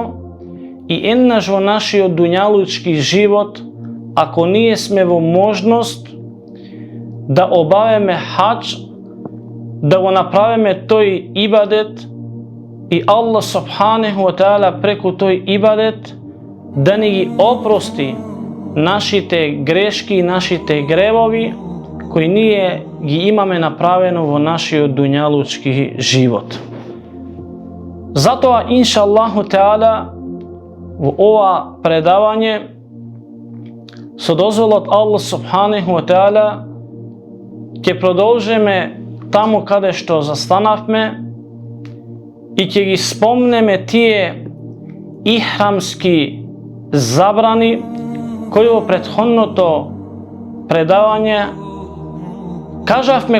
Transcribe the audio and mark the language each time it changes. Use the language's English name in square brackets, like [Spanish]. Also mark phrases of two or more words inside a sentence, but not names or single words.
[Macedonian] и еднаш во нашиот дуњалучки живот, ако ние сме во можност да обавиме хаџ, да го направиме тој ибадет и [Arabic] الله سبحانه وتعالى [Macedonian] преку тој ибадет да ни ги опрости нашите грешки и нашите гревови кои ние ги имаме направено во нашиот дуњалучки живот. Затоа, [Arabic] إن شاء الله تعالى, [Macedonian] во ова предавање, со дозволот [Arabic] الله سبحانه وتعالى, [Macedonian] ќе продолжиме таму каде што застанавме и ќе ги спомнеме тие ихрамски забрани кој во претходното предавање кажавме